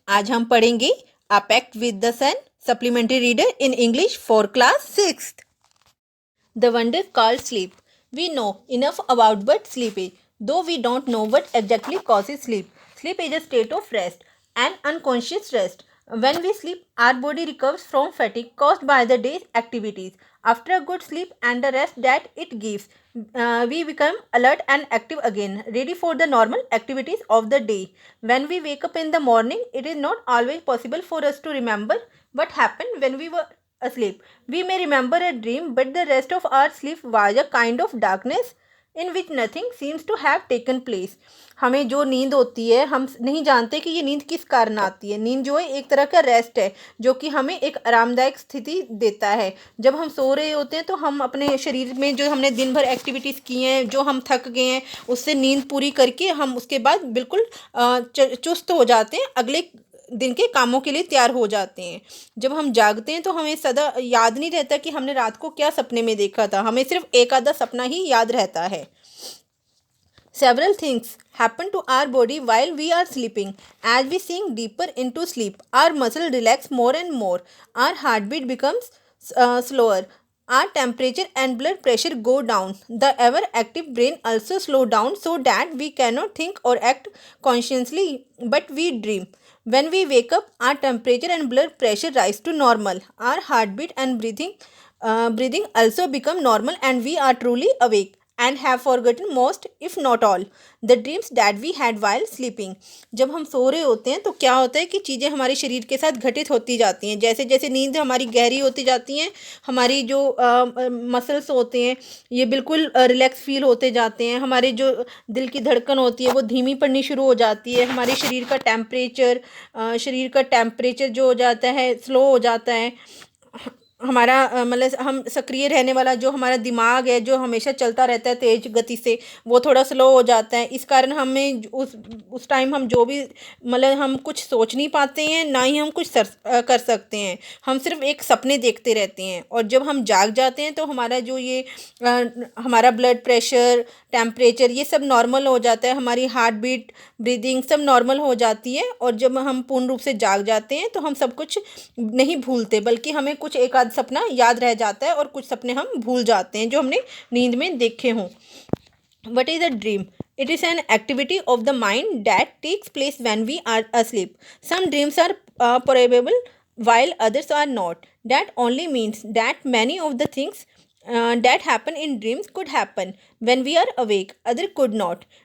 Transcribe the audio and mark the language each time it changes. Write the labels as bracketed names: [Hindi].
[Hindi] आज हम पढ़ेंगे [English] A pact with the sun supplementary reader in English for class 6th। The wonder called sleep. We know enough about what sleep is, though we don't know what exactly causes sleep. Sleep is a state of rest, an unconscious rest. When we sleep, our body recovers from fatigue caused by the day's activities. After a good sleep and the rest that it gives, we become alert and active again, ready for the normal activities of the day. When we wake up in the morning, it is not always possible for us to remember what happened when we were asleep. We may remember a dream, but the rest of our sleep was a kind of darkness in which nothing seems to have taken place. [Hindi] हमें जो नींद होती है, हम नहीं जानते कि ये नींद किस कारण आती है। नींद जो है एक तरह का रेस्ट है, जो कि हमें एक आरामदायक स्थिति देता है। जब हम सो रहे होते हैं तो हम अपने शरीर में जो हमने दिन भर एक्टिविटीज़ की हैं, जो हम थक गए हैं, उससे नींद पूरी करके हम उसके बाद बिल्कुल चुस्त हो जाते हैं, अगले दिन के कामों के लिए तैयार हो जाते हैं। जब हम जागते हैं तो हमें सदा याद नहीं रहता कि हमने रात को क्या सपने में देखा था, हमें सिर्फ एक आधा सपना ही याद रहता है। [English] Several things happen to our body while we are sleeping. As we sink deeper into sleep, our muscles relax more and more. Our heartbeat becomes slower. Our temperature and blood pressure go down. The ever active brain also slow down so that we cannot think or act consciously, but we dream. When we wake up, our temperature and blood pressure rise to normal. Our heartbeat and breathing also become normal, and we are truly awake and have forgotten most, if not all, the dreams that we had while sleeping. [Hindi] जब हम सो रहे होते हैं तो क्या होता है कि चीज़ें हमारे शरीर के साथ घटित होती जाती हैं। जैसे जैसे नींद हमारी गहरी होती जाती हैं, हमारी जो मसल्स होते हैं ये बिल्कुल रिलैक्स फील होते जाते हैं। हमारे जो दिल की धड़कन होती है वो धीमी पड़नी शुरू हो जाती है। हमारे शरीर का टेम्परेचर जो हो जाता है स्लो हो जाता है। हमारा मतलब हम सक्रिय रहने वाला जो हमारा दिमाग है, जो हमेशा चलता रहता है तेज़ गति से, वो थोड़ा स्लो हो जाता है। इस कारण हमें उस टाइम हम जो भी मतलब हम कुछ सोच नहीं पाते हैं, ना ही हम कुछ कर सकते हैं। हम सिर्फ एक सपने देखते रहते हैं। और जब हम जाग जाते हैं तो हमारा जो ये हमारा ब्लड प्रेशर, टेम्परेचर, ये सब नॉर्मल हो जाता है। हमारी हार्ट बीट, ब्रीदिंग सब नॉर्मल हो जाती है। और जब हम पूर्ण रूप से जाग जाते हैं तो हम सब कुछ नहीं भूलते, बल्कि हमें कुछ एक आध सपना याद रह जाता है और कुछ सपने हम भूल जाते हैं जो हमने नींद में देखे हों। [English] What is a dream? It is an activity of the mind that takes place when we are asleep. Some dreams are probable while others are not. That only means that many of the things that happen in dreams could happen when we are awake, other could not.